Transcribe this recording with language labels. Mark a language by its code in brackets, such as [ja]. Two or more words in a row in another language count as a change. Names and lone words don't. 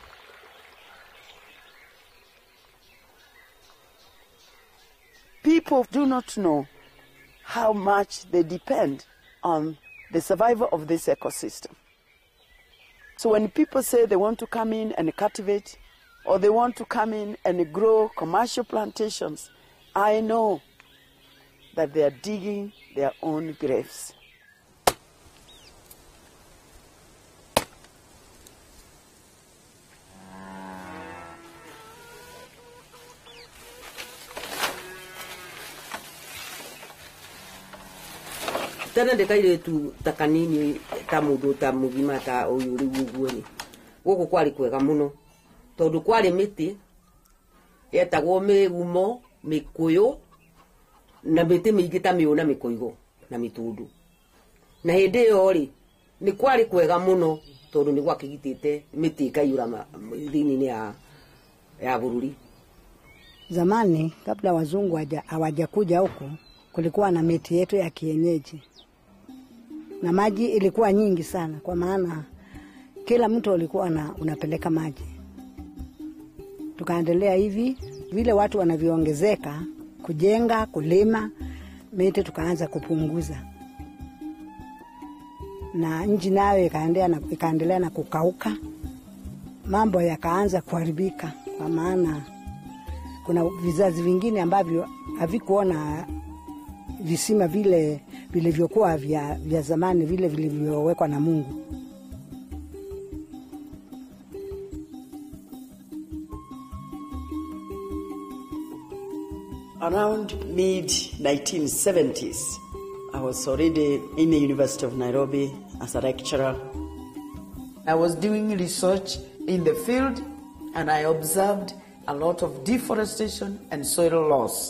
[en] People do not know how much they depend on the survival of this ecosystem. So when people say they want to come in and cultivate, or they want to come in and grow commercial plantations, I know that they are digging their own graves. Tana de kaire tu takanini tamudu tamugima ta oyuri gugueni. [ki] Goko kwali kwega muno. Tondu kwali miti yetagwo migumo, mikuyu na miti mingi ta miuna mikuigo na mitundu. Na hindi iyo ri ni kwali kwega muno tondu ni gwakigitite miti kaiyura thini ya bururi. [sw] Zamani kabla wazungu hawajakuja huko kulikuwa na miti yetu ya kienyeji. Na maji ilikuwa nyingi sana, kwa maana kila mtu alikuwa unapeleka maji. Tukaendelea hivi, vile watu wanavyoongezeka, kujenga, kulima, miti tukaanza kupunguza. Na nchi nayo ikaendelea na kukauka. Mambo yakaanza kuharibika, kwa maana kuna vizazi vingine ambavyo havikuona visima vile vilivyokuwa vya zamani, vile vilivyowekwa na Mungu. [en] Around mid-1970s, I was already in the University of Nairobi as a lecturer. I was doing research in the field, and I observed a lot of deforestation and soil loss.